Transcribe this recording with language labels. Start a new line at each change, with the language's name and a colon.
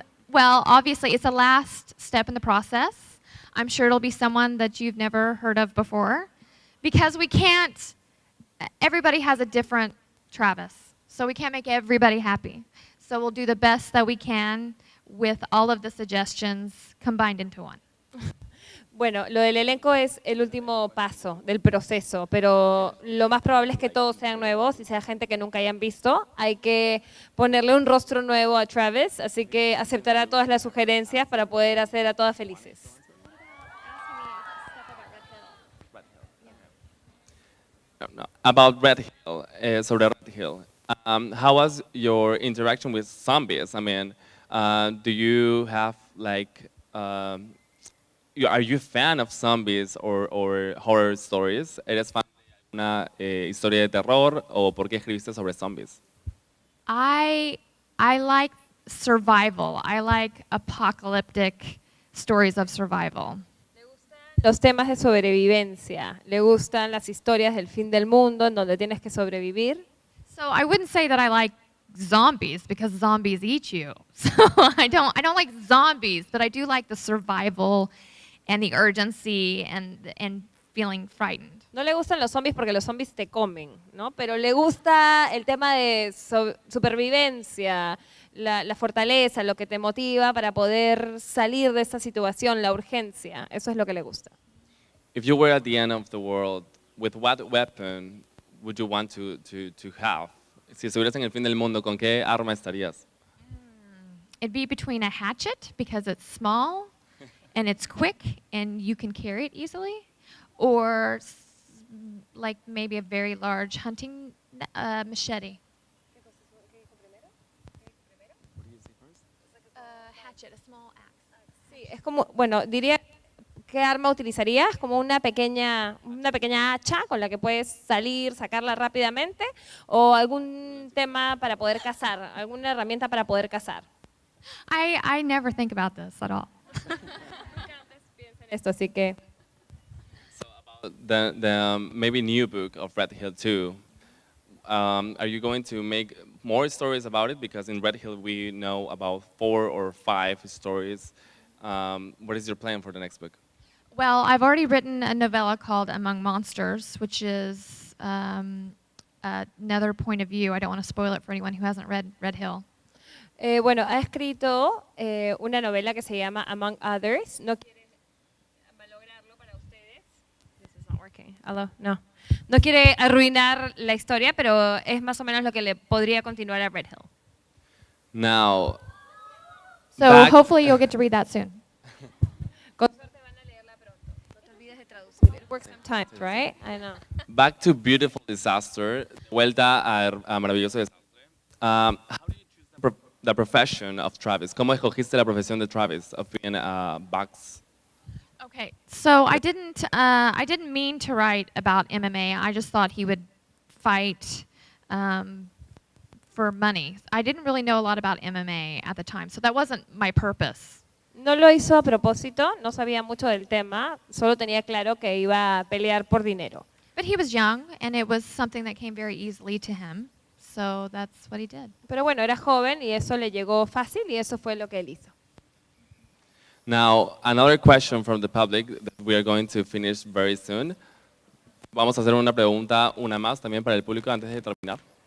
English: Well, obviously, it's the last step in the process. I'm sure it'll be someone that you've never heard of before, because we can't. Everybody has a different Travis, so we can't make everybody happy. So we'll do the best that we can with all of the suggestions combined into one.
Spanish: Bueno, lo del elenco es el último paso del proceso, pero lo más probable es que todos sean nuevos y sea gente que nunca hayan visto. Hay que ponerle un rostro nuevo a Travis, así que aceptará todas las sugerencias para poder hacer a todas felices.
English: No, about Red Hill,
Spanish: sobre Red Hill.
English: How was your interaction with zombies? I mean, do you have like, are you a fan of zombies or horror stories?
Spanish: ¿Eres fan de una historia de terror o por qué escribiste sobre zombies?
English: I like survival. I like apocalyptic stories of survival.
Spanish: Los temas de sobrevivencia. Le gustan las historias del fin del mundo en donde tienes que sobrevivir.
English: So I wouldn't say that I like zombies because zombies eat you. So I don't like zombies, but I do like the survival and the urgency and feeling frightened.
Spanish: No le gustan los zombies porque los zombies te comen, ¿no? Pero le gusta el tema de supervivencia, la fortaleza, lo que te motiva para poder salir de esa situación, la urgencia. Eso es lo que le gusta.
English: If you were at the end of the world, with what weapon would you want to have?
Spanish: Si estuvieras en el fin del mundo, ¿con qué arma estarías?
English: It'd be between a hatchet because it's small and it's quick and you can carry it easily, or like maybe a very large hunting machete. Hatchet, a small axe.
Spanish: Sí, es como, bueno, diría, ¿qué arma utilizarías? Como una pequeña hacha con la que puedes salir, sacarla rápidamente, o algún tema para poder cazar, alguna herramienta para poder cazar.
English: I never think about this at all.
Spanish: Esto, así que
English: The maybe new book of Red Hill 2. Are you going to make more stories about it? Because in Red Hill we know about 4 or 5 stories. What is your plan for the next book? Well, I've already written a novella called Among Monsters, which is another point of view. I don't want to spoil it for anyone who hasn't read Red Hill.
Spanish: bueno, ha escrito una novela que se llama Among Others. No quiere malograrlo para ustedes.
English: This is not working. Hello? No.
Spanish: No quiere arruinar la historia, pero es más o menos lo que le podría continuar a Red Hill.
English: Now, So back- hopefully you'll get to read that soon.
Spanish: Con suerte van a leerla pronto. No te olvides de traducir.
English: It works sometimes, right? I know. back to Beautiful Disaster,
Spanish: vuelta a Maravilloso Desastre.
English: How do you choose the profession of Travis?
Spanish: ¿Cómo escogiste la profesión de Travis
English: of being a box? Okay, so I didn't mean to write about MMA. I just thought he would fight for money. I didn't really know a lot about MMA at the time, so that wasn't my purpose.
Spanish: No lo hizo a propósito, no sabía mucho del tema, solo tenía claro que iba a pelear por dinero.
English: But he was young, and it was something that came very easily to him, so that's what he did.
Spanish: Pero bueno, era joven y eso le llegó fácil y eso fue lo que él hizo.
English: Now, another question from the public that we are going to finish very soon.
Spanish: Vamos a hacer una pregunta, una más también para el público antes de terminar.